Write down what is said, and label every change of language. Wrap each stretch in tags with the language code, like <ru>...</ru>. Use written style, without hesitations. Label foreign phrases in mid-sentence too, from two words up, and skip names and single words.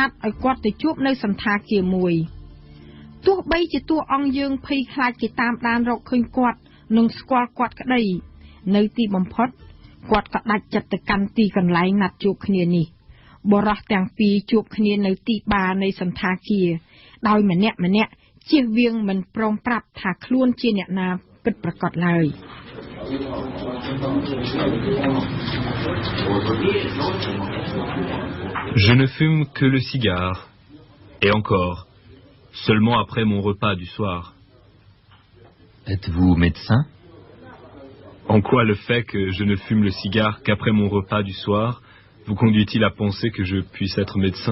<km>ត់ឲ្យគាត់ទៅជួបនៅសន្តាគារមួយទោះបីជាតួអង្គយើងភ័យខ្លាចគេតាមដានរកឃើញគាត់និងស្គាល់គាត់ក្តីនៅទីបំផុតគាត់ក៏ដាច់ចិត្តទៅកាន់ទីកន្លែងណាត់ជួបគ្នានេះបរិសទាំងពីរជួបគ្នានៅទីបារនៃសន្តាគារដោយម្នាក់ជៀសវាងមិនព្រមប្រាប់ថាខ្លួនជាអ្នកណាពិតប្រាកដឡើយ</km> <fr>Je ne fume que le cigare, et encore, seulement après mon repas du soir. Êtes-vous médecin? En quoi le fait que je ne fume le cigare qu'après mon repas du soir vous conduit-il à penser que je puisse être médecin?</fr>